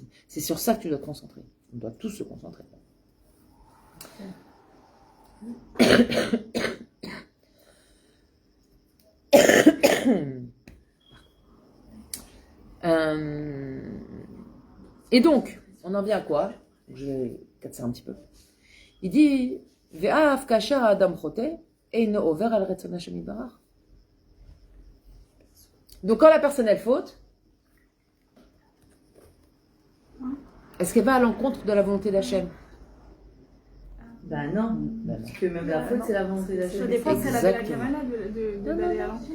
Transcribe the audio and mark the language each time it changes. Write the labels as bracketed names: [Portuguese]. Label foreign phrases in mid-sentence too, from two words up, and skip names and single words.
[French] C'est sur ça que tu dois te concentrer. On doit tous se concentrer. Et donc, on en vient à quoi? Je vais casser un petit peu. Il dit [Hebrew] ואף כאשר אדם חוטא אינו עובר על רצון ה' יתברך. [French] Donc, quand la personne elle faute, est-ce qu'elle va à l'encontre de la volonté d'Hachem? Bah non, parce que même la faute, c'est la volonté Ça d'Hachem. dépend si elle avait la Exactement. kamala d'aller à l'encontre.